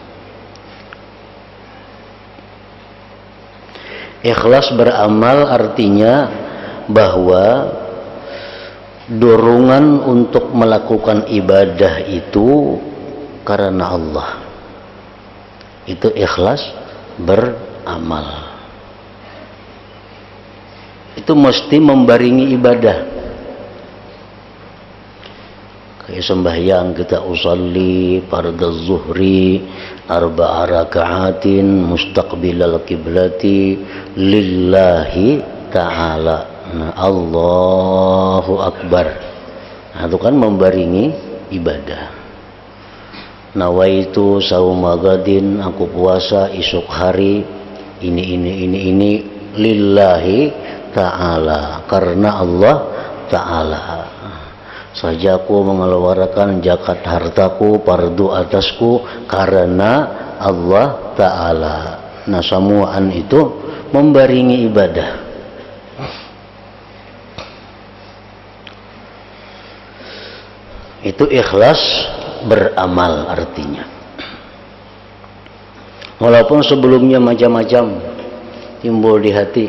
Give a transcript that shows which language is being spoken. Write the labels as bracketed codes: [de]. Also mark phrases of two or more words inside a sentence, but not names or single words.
[bjn] Ikhlas beramal artinya bahwa dorongan untuk melakukan ibadah itu karena Allah. Itu ikhlas beramal. Itu mesti membaringi ibadah. Kayak sembahyang kita [ar] أصلي فرض الظهر أربع ركعات مستقبل القبلة لله تعالى. Nah, الله أكبر. [bjn] Nah, itu kan membaringi ibadah. [ar] نويت صوم غد, [bjn] aku puasa esok hari ini [ar] لله تعالى, [bjn] karena Allah ta'ala. Saja aku mengeluarkan zakat hartaku fardu atasku karena Allah ta'ala. Nah, semuaan itu membaringi ibadah. Itu ikhlas beramal artinya. Walaupun sebelumnya macam-macam timbul di hati.